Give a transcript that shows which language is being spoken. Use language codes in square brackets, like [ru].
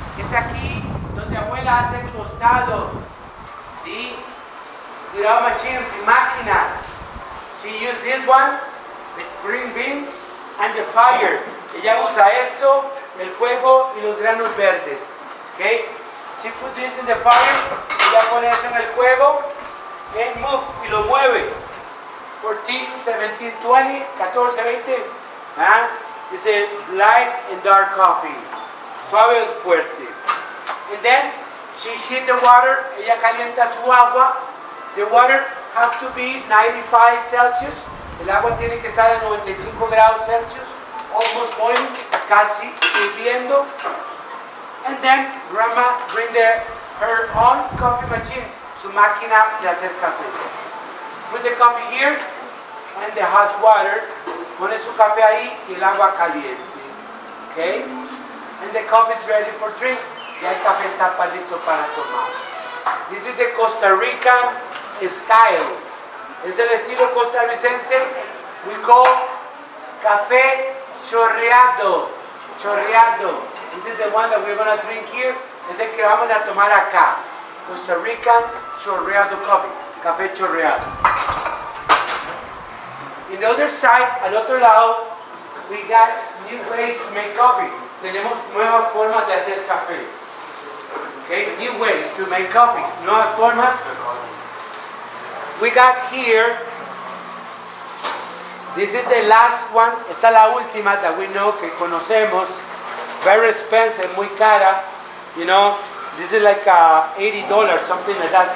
[es] Aquí donde mi abuela hace tostado, ¿sí? [en] Without machines [es] y máquinas. [en] She used this one, the green beans, and the fire. [es] Ella usa esto, el fuego y los granos verdes. [en] Okay? She put this in the fire, [es] ella pone eso en el fuego, [en] and move, [es] y lo mueve. [en] 14, 17, 20, 14, 20. It's a light and dark coffee. [es] Suave o fuerte. [en] And then she heat the water, [es] ella calienta su agua. [en] The water has to be 95 Celsius. [es] El agua tiene que estar a 95 grados Celsius, [en] almost boiling, [es] casi hirviendo. [en] And then Grandma bring her own coffee machine, [es] su máquina de hacer café. [en] Put the coffee here and the hot water. [es] Pone su café ahí y el agua caliente. [en] Okay? And the coffee is ready for drink. [es] Ya el café está listo para tomar. [en] This is the Costa Rican style. [es] Es el estilo costarricense. [en] We call café chorreado. Chorreado. This is the one that we're going to drink here. [es] Es el que vamos a tomar acá. [en] Costa Rican chorreado coffee. [es] Café chorreado. [en] In the other side, [es] al otro lado, [en] we got new ways to make coffee. [es] Tenemos nuevas formas de hacer café. [en] Okay, new ways to make coffee. [es] Nuevas formas. [en] We got here, this is the last one, [es] esa es la última [en] that we know, [es] que conocemos. [en] Very expensive, [es] muy cara. [en] You know, this is like $80, something like that.